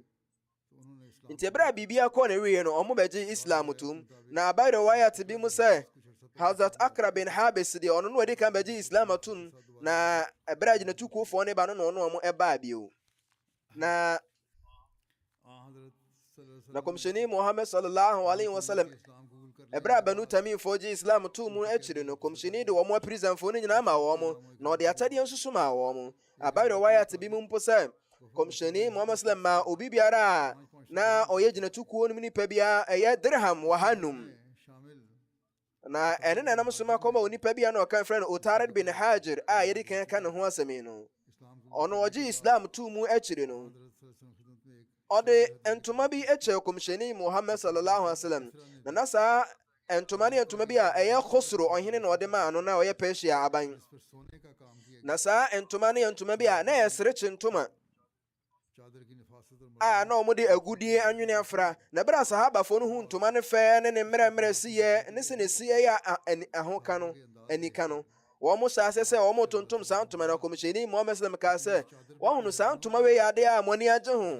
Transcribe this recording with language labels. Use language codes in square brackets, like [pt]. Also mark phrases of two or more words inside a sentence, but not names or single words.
[ak] Nti ɛberɛ a biribi akɔ na wie no ɔmo bɛgye Islam tom. Na abayi de wayɛ bi mu sɛ Hazrat Akra bin Habis deɛ ɔno no ɔdi kan bɛgye Islam atom. Na ɛberɛ a agyinatukuofoɔ no ba no na ɔno ɔmo ɛbaa bio. Na kɔmhyɛni Muhammad [ar] صلى الله عليه وسلم [ak] ɛberɛ a Banu Tamimfoɔ gye Islam too mu akyiri no kɔmhyɛni de wɔn aprisanfoɔ no nyinaa ma wɔn na ɔde akyɛdeɛ nso so ma wɔn. Abayi de wayɛ bi mu mpo sɛ kɔmhyɛni Muhammad sallam ma obi biara a na ɔyɛ gyinatukuo no mu nipa biara ɛyɛ dirham 100. Na ɛne na ɛnam so ma kɔma onipa biara na ɔka frɛ no Utarid bin Hajir a yɛde kan ka ne ho asɛm yi no. Ɔno ɔgye Islam too mu akyiri no ɔde ntoma bi ɛkyɛ kɔmhyɛni Muhammad [ar] صلى الله عليه وسلم. [ak] Na saa ntoma ne ntoma bi a ɛyɛ Khosro ɔhene na ɔde maa no na ɔyɛ Persia aban. Na saa ntoma ne ntoma bi a na ɛyɛ serekye ntoma a na ɔmo de agudie anwene afra. Na berɛ a sahabafoɔ no hu ntoma no fɛ ne mmerɛmmerɛ siyɛ ne sɛ ne siyɛ yɛ ahoka no anika no wɔn saa sɛ wɔn tontom saa ntoma na kɔmhyɛni Muhammad sallam kaa sɛ wɔn saa ntoma wei yɛ adeɛ a mo ani agye ho.